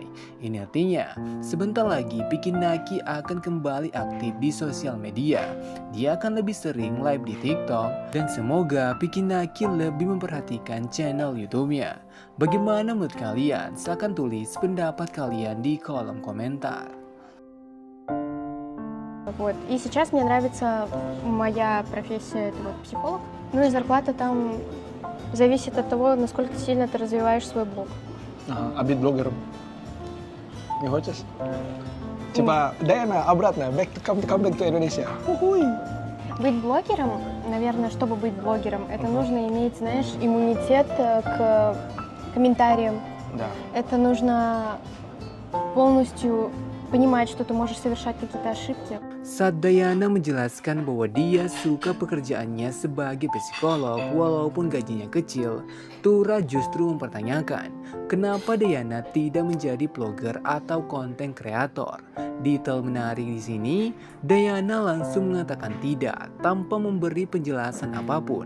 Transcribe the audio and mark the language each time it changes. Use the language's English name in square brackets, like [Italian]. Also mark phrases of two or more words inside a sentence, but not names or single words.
[Indonesian] Ini artinya sebentar lagi Vicky Naki akan kembali aktif di sosial media. Dia akan lebih sering live di TikTok dan semoga Vicky Naki lebih memperhatikan channel YouTube-nya. Bagaimana menurut kalian? Silahkan tulis pendapat kalian di kolom komentar. [Russian] Вот. И сейчас мне нравится моя профессия, это вот психолог. Ну и зарплата там зависит от того, насколько сильно ты развиваешь свой блог. А быть блогером не хочешь? Типа, Дайана, обратно, [English] come back to Indonesia. [Russian] Быть блогером, наверное, чтобы быть блогером, это нужно иметь, знаешь, иммунитет к комментариям. Да. Это нужно полностью понимать, что ты можешь совершать какие-то ошибки. [Indonesian] Saat Dayana menjelaskan bahwa dia suka pekerjaannya sebagai psikolog walaupun gajinya kecil, Tura justru mempertanyakan kenapa Dayana tidak menjadi vlogger atau konten kreator. Detail menarik di sini, Dayana langsung mengatakan tidak tanpa memberi penjelasan apapun.